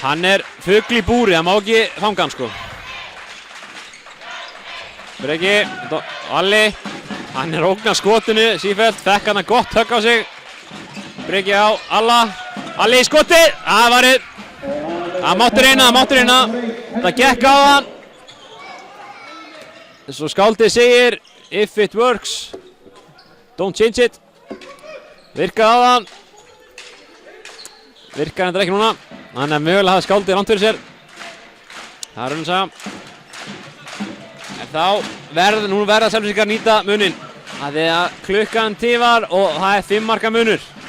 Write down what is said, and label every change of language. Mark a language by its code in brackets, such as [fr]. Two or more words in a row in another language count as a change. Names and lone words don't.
[is] Hann er fugl í búri, það má ekki fanga hann sko. Breki, Alli, hann er ógn af skotinu, sífellt, fekk hann að gott högg á sig. Breki á Alla, Alli í skoti, það varið. Það máttur reyna, það gekk á hann. Svo skáldið segir, [en] if it works, don't change it. [is] Virkaði á hann. Virkaði þetta ekki núna. Þannig að mögulega hafa skáldið rangt fyrir sér. Það er raun saga. En þá nú verða Selfyssingar nýta muninn. Það er að klukkan tifar og það er 5 marka munur.